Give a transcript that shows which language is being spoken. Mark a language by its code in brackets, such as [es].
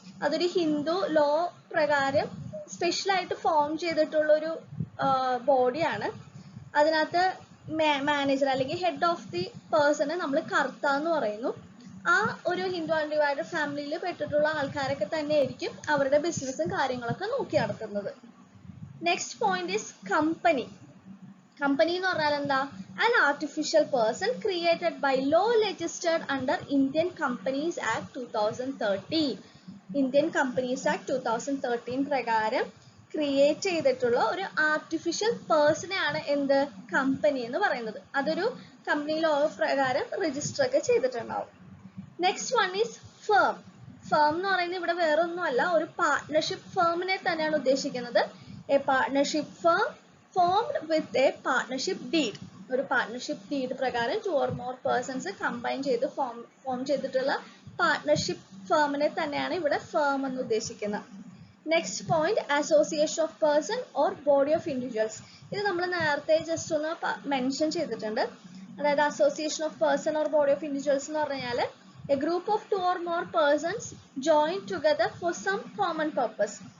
[ml] അതൊരു ഹിന്ദു ലോ പ്രകാരം സ്പെഷ്യലായിട്ട് ഫോം ചെയ്തിട്ടുള്ള ഒരു ബോഡിയാണ്. അതിനകത്ത് മാനേജർ അല്ലെങ്കിൽ ഹെഡ് ഓഫ് ദി പേഴ്സണെ നമ്മൾ കർത്ത എന്ന് പറയുന്നു. ആ ഒരു ഹിന്ദു അൺഡിവൈഡഡ് ഫാമിലിയിൽ പെട്ടിട്ടുള്ള ആൾക്കാരൊക്കെ തന്നെ ആയിരിക്കും അവരുടെ ബിസിനസ്സും കാര്യങ്ങളൊക്കെ നോക്കി നടത്തുന്നത്. [en] Next point is company. [ml] Company എന്ന് പറഞ്ഞാൽ എന്താ, [en] an artificial person created by law registered under Indian Companies Act 2013. [ml] Indian Companies Act 2013 പ്രകാരം ക്രിയേറ്റ് ചെയ്തിട്ടുള്ള ഒരു ആർട്ടിഫിഷ്യൽ പേഴ്സണെയാണ് എന്ത്, കമ്പനി എന്ന് പറയുന്നത്. അതൊരു കമ്പനി ലോ പ്രകാരം രജിസ്റ്റർ ഒക്കെ ചെയ്തിട്ടുണ്ടാവും. [en] Next one is firm. [ml] Firm എന്ന് പറയുന്നത് ഇവിടെ വേറെ ഒന്നുമല്ല, ഒരു പാർട്ട്ണർഷിപ്പ് ഫേമിനെ തന്നെയാണ് ഉദ്ദേശിക്കുന്നത്. [en] A partnership firm formed with a partnership deed. [ml] ഒരു പാർട്ട്ണർഷിപ്പ് ഡീഡ് പ്രകാരം 2 or more പേഴ്സൺസ് കമ്പൈൻ ചെയ്ത് ഫോം ചെയ്തിട്ടുള്ള പാർട്ട്ണർഷിപ്പ് ഫേമിനെ തന്നെയാണ് ഇവിടെ ഫേം എന്ന് ഉദ്ദേശിക്കുന്നത്. [en] Next point association of person or body of individuals. [ml] ഇത് നമ്മൾ നേരത്തെ ജസ്റ്റ് ഒന്ന് മെൻഷൻ ചെയ്തിട്ടുണ്ട്. [en] അതായത് association of person or body of individuals [ml] എന്ന് പറഞ്ഞാൽ [en] a group of 2 or more persons join together for some common purpose.